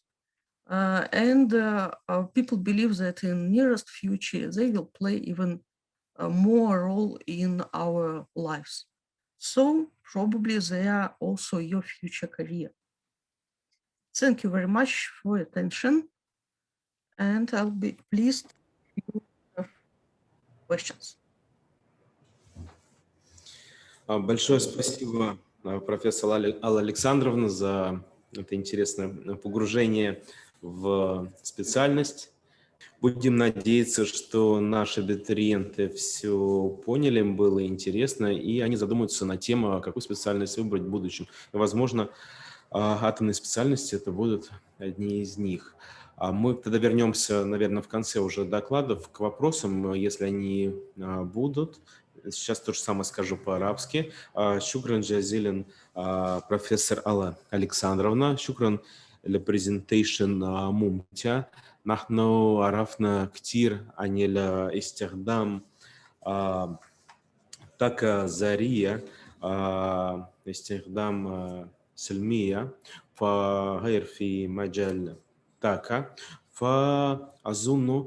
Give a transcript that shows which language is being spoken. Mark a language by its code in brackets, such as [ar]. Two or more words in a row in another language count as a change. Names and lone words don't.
[en] And people believe that in nearest future, they will play even more role in our lives. So probably they are also your future career. Thank you very much for your attention. And I'll be pleased if you have questions. [ru] Большое спасибо, профессор Алла Александровна, за это интересное погружение в специальность. Будем надеяться, что наши абитуриенты все поняли, им было интересно, и они задумаются на тему, какую специальность выбрать в будущем. И, возможно, атомные специальности это будут одни из них. Мы тогда вернемся, наверное, в конце уже докладов к вопросам, если они будут. Сейчас то же самое скажу по-арабски. [ar] شكرا جزيلا, [ru] профессор Алла Александровна. [ar] Шукран للبرزنتيشن ممتع. نحن عرفنا كثير عن الاستخدام طاقة ذرية، استخدام سلمية فغير في مجال طاقة.